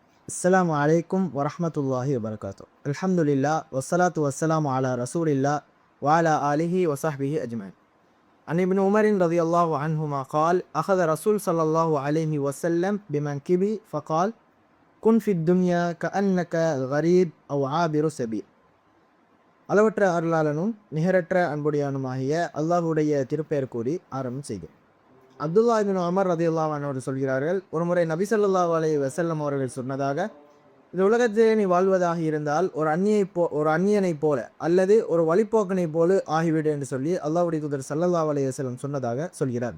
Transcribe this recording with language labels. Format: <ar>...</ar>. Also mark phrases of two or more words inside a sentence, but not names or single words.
<ar>السلام عليكم ورحمة الله وبركاته. الحمد لله والصلاة والسلام على رسول الله وعلى آله وصحبه أجمعين. عن ابن عمر رضي الله عنهما قال أخذ رسول صلى الله عليه وسلم بمنكبي فقال كن في الدنيا كأنك غريب أو عابر سبيل.</ar> <ta>அளவற்ற அருளாளனும் நிகரற்ற அன்புடையானுமாகிய அல்லாஹ்வுடைய திருப்பெயர் கூறி ஆரம்பம் செய்கிறேன். அப்துல்லா இப்னு உமர்</ta> <ar>رضي الله عنه</ar> <ta>அவர்கள் சொல்கிறார்கள், ஒருமுறை நபி</ta> <ar>صلى الله عليه وسلم</ar> <ta>அவர்கள் சொன்னதாக, இந்த உலகத்திலே நீ வாழ்வதாக இருந்தால் ஒரு அந்நியனைப் போல அல்லது ஒரு வழிப்போக்கனைப் போல ஆகிவிடு என்று சொல்லி அல்லாஹ்வுடைய தூதர்</ta> <ar>صلى الله عليه وسلم</ar> <ta>சொன்னதாக சொல்கிறார்கள்.</ta>